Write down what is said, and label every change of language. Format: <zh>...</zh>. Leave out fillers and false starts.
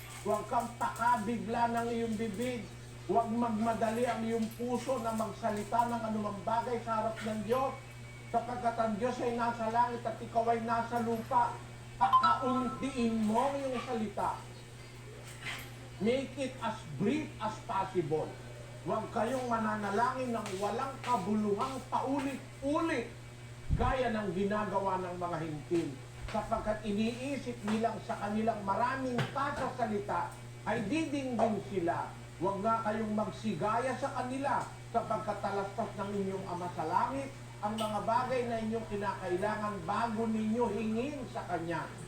<tl>Huwag kang pakabigla ng iyong bibig. Huwag magmadali ang iyong puso na magsalita ng anumang bagay sa harap ng Diyos. Sapagkat ang Diyos ay nasa langit at ikaw ay nasa lupa. Pakauntiin mo ang iyong salita.</tl> <en>Make it as brief as possible.</en> <tl>Huwag kayong mananalangin ng walang kabuluhang paulit-ulit gaya ng ginagawa ng mga hintil, sapagkat iniisip nilang sa kanilang maraming kasasalita ay didingding sila. Huwag nga kayong magsigaya sa kanila, sapagkat talastas ng inyong Ama sa langit ang mga bagay na inyong kinakailangan bago ninyo hingin sa Kanya.</tl>